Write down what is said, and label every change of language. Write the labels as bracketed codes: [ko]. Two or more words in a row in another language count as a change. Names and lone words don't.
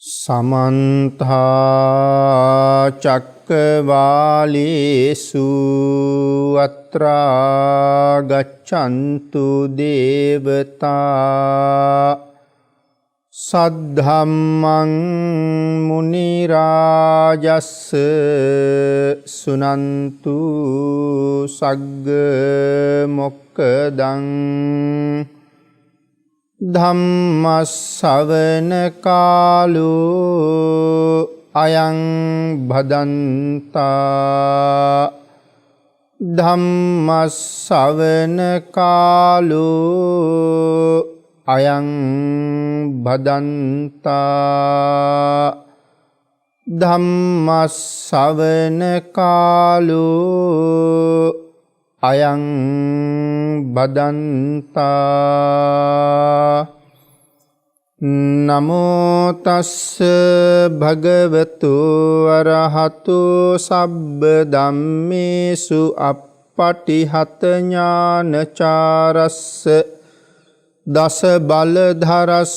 [pi] समन्ता चक्रवालेषु अत्रा गच्छन्तु देवता सद्धम्मं मुनिराजस्स सुनन्तु सग्ग मोक्खदं ධම්මස්සවන කාලෝ අයං භදන්තා ධම්මස්සවන කාලෝ අයං භදන්තා ධම්මස්සවන කාලෝ අයං බදන්තා නමෝ තස්ස භගවතු අරහතු සබ්බ ධම්මේසු අප්පටිහත ඥානචාරස්ස දස බලධරස්ස